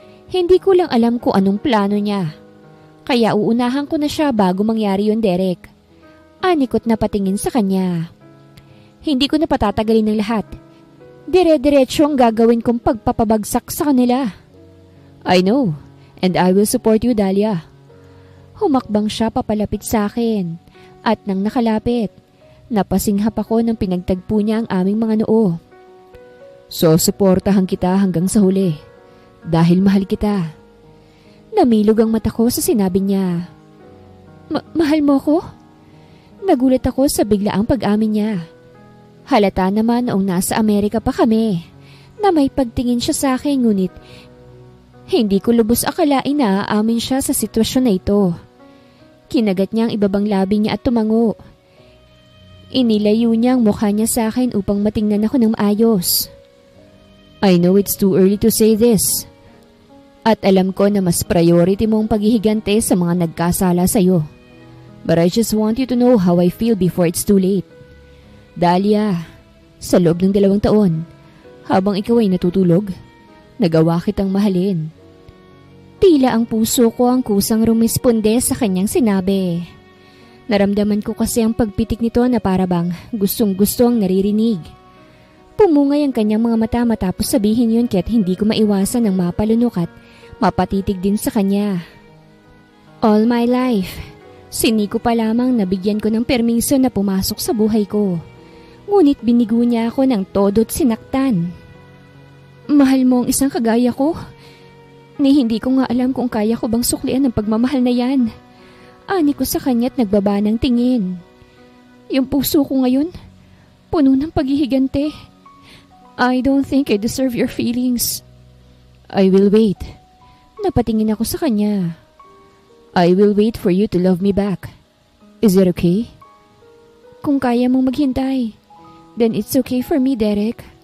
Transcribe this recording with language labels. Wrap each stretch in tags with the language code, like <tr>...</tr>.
<tl>Hindi ko lang alam kung anong plano niya. Kaya uunahan ko na siya bago mangyari yun, Derek. Anikot na patingin sa kanya. Hindi ko na patatagalin ng lahat. Dire-diretso ang gagawin kong pagpapabagsak sa kanila.</tl> <en>I know, and I will support you, Dahlia.</en> <tl>Humakbang siya papalapit sa akin. At nang nakalapit, napasinghap ako nang pinagtagpo niya ang aming mga noo. So, suportahan kita hanggang sa huli. Dahil mahal kita. Namilog ang mata ko sa sinabi niya. Mahal mo ko? Nagulat ako sa biglaang pag-amin niya. Halata naman noong nasa Amerika pa kami, na may pagtingin siya sa akin ngunit hindi ko lubos akalain na aamin siya sa sitwasyon na ito. Kinagat niya ang ibabang labi niya at tumango. Inilayo niya ang mukha niya sa akin upang matingnan ako ng maayos.</tl> <en>I know it's too early to say this.</en> <tl>At alam ko na mas priority mo ang paghihigante sa mga nagkasala sa'yo.</tl> <en>But I just want you to know how I feel before it's too late.</en> <tl>Dahlia, sa loob ng 2 taon, habang ikaw ay natutulog, nagawa kitang mahalin. Tila ang puso ko ang kusang rumisponde sa kanyang sinabi. Naramdaman ko kasi ang pagpitik nito na parabang gustong-gusto ang naririnig. Pumungay ang kanyang mga mata matapos sabihin yun kaya't hindi ko maiwasan ang mapalunok at mapatitig din sa kanya.</tl> <en>All my life,</en> <tl>sini ko pa lamang nabigyan ko ng permiso na pumasok sa buhay ko. Ngunit binigo niya ako ng todo't sinaktan. Mahal mo ang isang kagaya ko? Ni hindi ko nga alam kung kaya ko bang suklian ang pagmamahal na yan. Ani ko sa kanya't nagbaba ng tingin. Yung puso ko ngayon, puno ng paghihigante.</tl> <en>I don't think I deserve your feelings. I will wait.</en> <tl>Napatingin ako sa kanya.</tl> <en>I will wait for you to love me back. Is it okay?</en> <tl>Kung kaya mong maghintay,</tl> <en>then it's okay for me, Derek.</en>